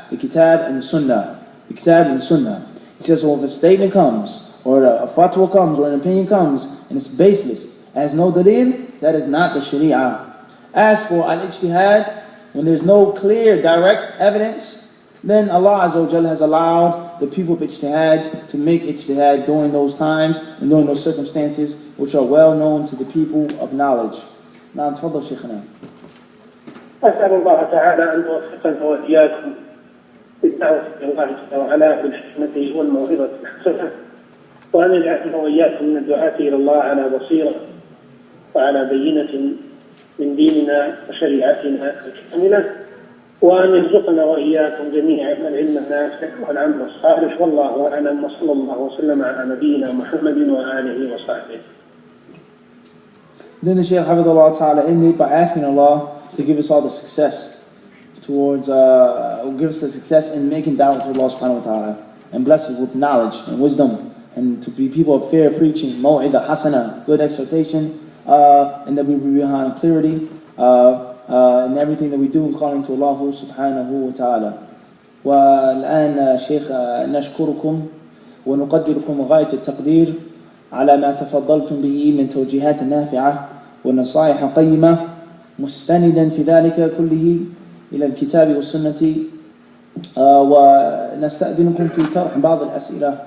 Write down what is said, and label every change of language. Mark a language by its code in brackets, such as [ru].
[en] The kitab and the sunnah. The kitab and the sunnah. He says, so if a statement comes, or a fatwa comes, or an opinion comes, and it's baseless, has no dalil, that is not the sharia. As for al-ijtihad, when there's no clear, direct evidence, then Allah Azza wa Jalla has allowed the people of ijtihad to make ijtihad during those times and during those circumstances which are well known to the people of knowledge. Now, [ar] تفضل شيخنا. أسأل الله تعالى أن يوفقنا وإياكم بالدعوة إلى الله جل وعلا بالحكمة والموعظة الحسنة، وأن يجعلنا وإياكم من الدعاة إلى الله على بصيرة وعلى بينة من ديننا وشريعتنا الكاملة، وأن يرزقنا وإياكم جميعا العلم النافع والعمل الصالح، والله أعلم، وصلى الله وسلم على نبينا محمد وآله وصحبه. [en] Then the Shaykh Hafidhullah Ta'ala ended by asking Allah to give us all the success towards, give us the success in making da'wah to Allah subhanahu wa ta'ala, and bless us with knowledge and wisdom, and to be people of fair preaching, maw'idah hasana, good exhortation, and that we be behind clarity in everything that we do, calling to Allah subhanahu wa ta'ala. [ar] والآن شيخ نشكركم ونقدركم غاية التقدير على ما تفضلتم به من توجيهات نافعة ونصائح قيمة، مستندا في ذلك كله إلى الكتاب والسنة، ونستأذنكم في طرح بعض الأسئلة.